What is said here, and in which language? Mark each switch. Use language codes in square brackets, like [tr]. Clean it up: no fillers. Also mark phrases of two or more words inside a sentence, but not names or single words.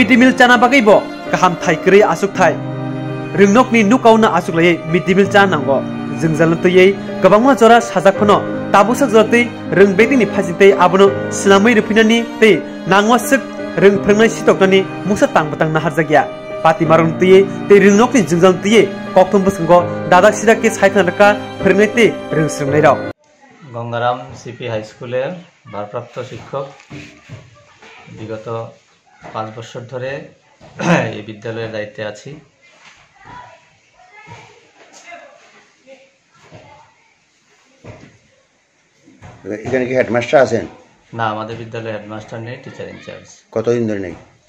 [en] day meal [trp] चाना बागैबो गाहाम थाइकरै आसुक थाइ रोंनकनि नुकाउना आसुकलायै [en] mid day meal [trp] चानांगौ जोंजालतयै गोबांमा जरा साजाखनो ताबुसक जरतै रोंबेदिनि फाजितै आबनो सिनामै रुफिनानि तै नांवासक रों फोरोंनाय सितकनानि मुसा तांबतां नाहारजागिया पाति मारनतयै तै रोंनकनि जोंजालतयै कक्तम बसंगो दादा सिदाके साइथानका फोरोंनाय तै रोंस्रोंनाय राव [bn] গঙ্গারাম সিপি হাই স্কুলের ভারপ্রাপ্ত শিক্ষক বিগত 5 বছর ধরে এই বিদ্যালয়ের দায়িত্বে আছি। এখানে কি হেডমাস্টার আছেন? না, আমাদের বিদ্যালয়ে হেডমাস্টার নেই, [en] teacher in-charge. [bn] কতদিন ধরে নেই?